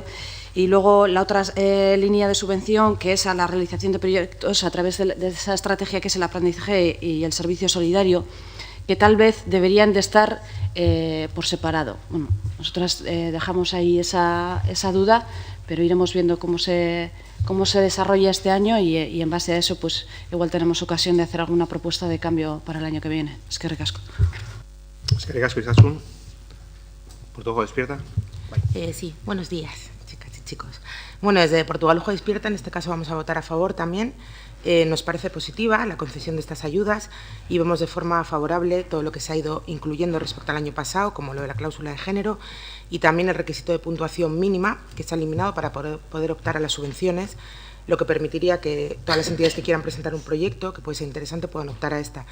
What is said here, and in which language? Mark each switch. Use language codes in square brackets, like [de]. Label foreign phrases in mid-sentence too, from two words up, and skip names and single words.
[es] Y luego la otra línea de subvención, que es a la realización de proyectos a través de esa estrategia que es el aprendizaje y el servicio solidario, que tal vez deberían de estar por separado. Bueno, nosotras dejamos ahí esa duda, pero iremos viendo cómo se desarrolla este año, y en base a eso pues igual tenemos ocasión de hacer alguna propuesta de cambio para el año que viene. [eu] Eskerrik asko. Eskerrik asko, Izaskun. [es] ¿Portugal Ojo Despierta? Sí, buenos días, chicas y chicos. Bueno, desde Portugal Ojo Despierta, en este caso vamos a votar a favor también. Nos parece positiva la concesión de estas ayudas y vemos de forma favorable todo lo que se ha ido incluyendo respecto al año pasado, como lo de la cláusula de género, y también el requisito de puntuación mínima, que se ha eliminado para poder optar a las subvenciones, lo que permitiría que todas las entidades que quieran presentar un proyecto, que puede ser interesante, puedan optar a esta.